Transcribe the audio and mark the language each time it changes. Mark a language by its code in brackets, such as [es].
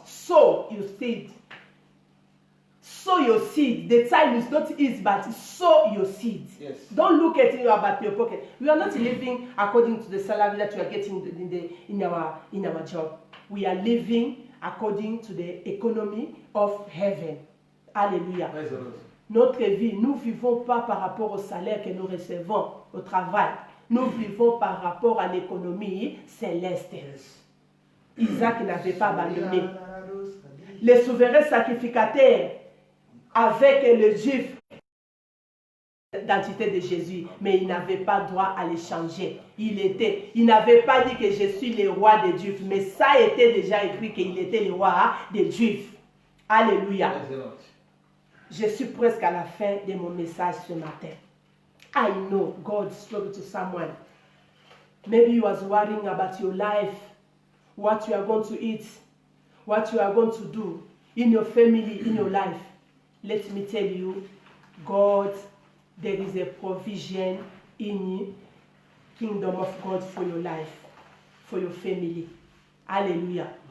[en] Sow your seed. Sow your seed. The time is not easy, but sow your seed. Yes. Don't look at it about your pocket. We are not living according to the salary that we are getting in our job. We are living according to the economy of heaven. [fr] Alléluia. [en] Praise the Lord. [fr] Notre vie, nous ne vivons pas par rapport au salaire que nous recevons au travail. Nous vivons par rapport à l'économie céleste. Isaac n'avait pas abandonné. Les souverains sacrificateurs avec le juif l'identité de Jésus, mais il n'avait pas droit à l'échanger. Il n'avait pas dit que je suis le roi des Juifs, mais ça était déjà écrit qu'il était le roi des Juifs. Alléluia. Je suis presque à la fin de mon message ce matin. [en] I know God spoke to someone. Maybe you was worrying about your life, what you are going to eat, what you are going to do in your family, in your life. Let me tell you, God, there is a provision in the kingdom of God for your life, for your family. Hallelujah.